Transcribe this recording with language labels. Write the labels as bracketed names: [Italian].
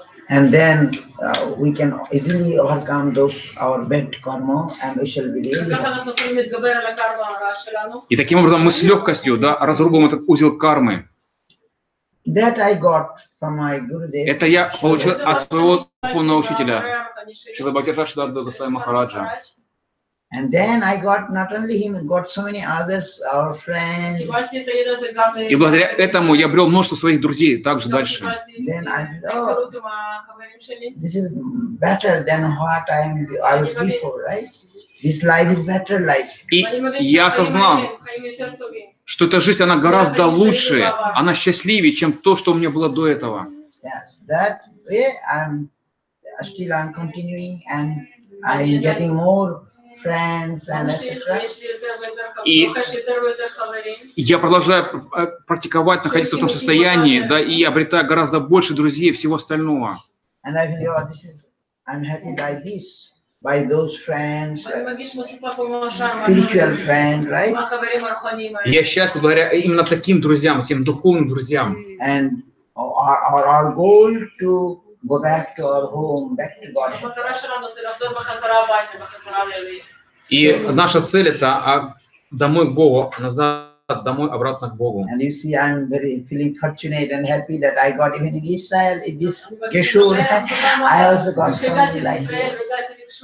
[English] And then we can easily overcome our bad karma, and we shall be able. [Russian] И таким образом мы с легкостью, да, разрубим этот узел кармы. [English] That I got from my Gurudev. [Russian] Это я получил от своего духовного учителя, Шрила Бхакти Госвами Махараджа. [English] And then I got not only him, I got so many others, our friends. [Russian] И благодаря этому я обрел множество своих друзей также дальше. [English] Then I said, oh, this is better than what I was before, right? This life is better life. [Russian] И я осознал, что эта жизнь, она гораздо лучше, она счастливее, чем то, что у меня было до этого. [English] Yes, that way I'm continuing, and I'm getting more friends and etc. [Russian] И я продолжаю практиковать, находиться в этом состоянии, да, и обретаю гораздо больше друзей и всего остального. [English] And I feel, oh, I'm happy by this, by those friends, spiritual friends, right? [Russian] Я счастлив благодаря именно таким друзьям, этим духовным друзьям. [English] And our goal to go back to our home, back to God. [Russian] И наша цель это домой к Богу, назад, домой, обратно к Богу. [English] And you see, I'm very feeling fortunate and happy that I got even in Israel, in this Geshur, I also got something like that.